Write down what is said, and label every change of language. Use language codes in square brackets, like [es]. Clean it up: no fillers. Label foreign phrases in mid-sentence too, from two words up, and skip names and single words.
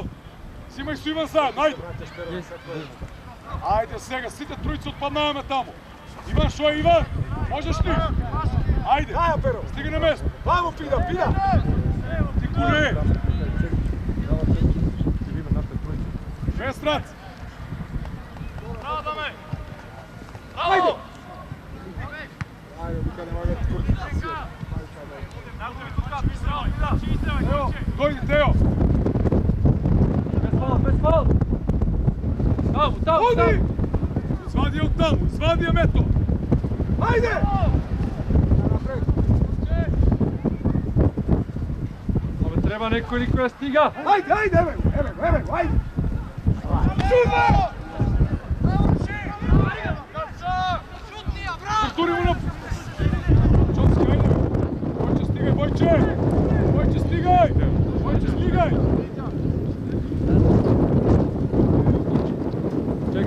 [mk] Симај со Иван заедно, ајде! Ајде сега, сите тројци отпаднаваме таму. Иван, шо е Иван? Можеш ли? Ајде! Ајде, Перо! Стиги на место! Вамо, Пида! Ти Куле! Без раци! Браво, Даме! [sr] Ajde! Ajde, Luka, nema ga kurti. [mk] Тео, дојди Тео! Без фал! Таму! Оди! Извади ја од таму, извади ја мето! Ajde! Абе, треба некој да стига! [sr] Ajde, evo, ajde! [mk] Тури му на... Чоцки, ајде! Бојче, стигај, Бојче! Бојче, стигај! Бојче, стигај! Чекам,